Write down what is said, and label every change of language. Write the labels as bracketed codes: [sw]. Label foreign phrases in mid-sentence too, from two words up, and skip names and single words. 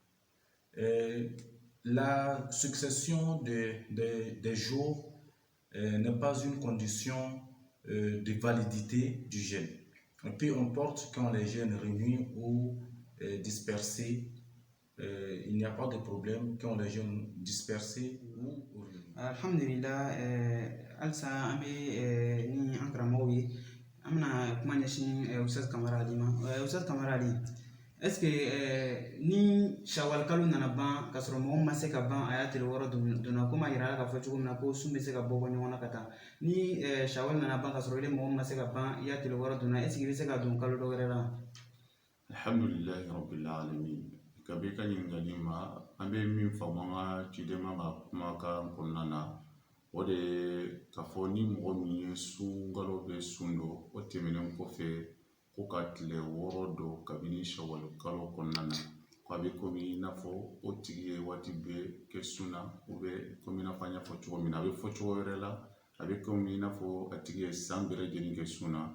[fr] La succession des jours n'est pas une condition de validité du jeûne. Peu importe quand les jeûnes réunis ou dispersés, il n'y a pas de problème quand les jeûnes dispersés ou réunis. [bm] Alhamdulillah, alsa an bɛ ni an karamɔgɔw ye an bɛna kuma ɲɛsin Ustaz Kamara Ali ma. Ustaz Kamara Ali, [fr] est-ce que [bm] ni Shawwal kalo nana ban k'a sɔrɔ mɔgɔ ma se ka ban a y'a tile 6 donna komi a yirala k'a fɔ cogo min na ko sun bɛ se ka bɔ ɲɔgɔn na ka taa, ni Shawwal nana ban k'a sɔrɔ mɔgɔ ma se ka ban i y'a tile 6 donna, [fr] est-ce que [bm] i bɛ se ka don kalo dɔ wɛrɛ la? [ar] الحمد لله رب العالمين. [bm] Kabe ka ɲininkali ma an bɛ min faamu an ka ciden ka kumakan kɔnɔna na o de ye k'a fɔ ni mɔgɔ min ye sunkalo bɛ sun dɔn o tɛmɛnen kɔfɛ ko ka tile 6 dɔn kabini Shawwal kalo kɔnɔna na, ko a bɛ komi i n'a fɔ o tigi ye waati bɛɛ kɛ sun na [fr] ou bien [bm] komi i n'a fɔ an y'a fɔ cogo min na a bɛ fɔ cogo wɛrɛ la, a bɛ komi i n'a fɔ a tigi ye san bɛɛ lajɛlen kɛ sun na.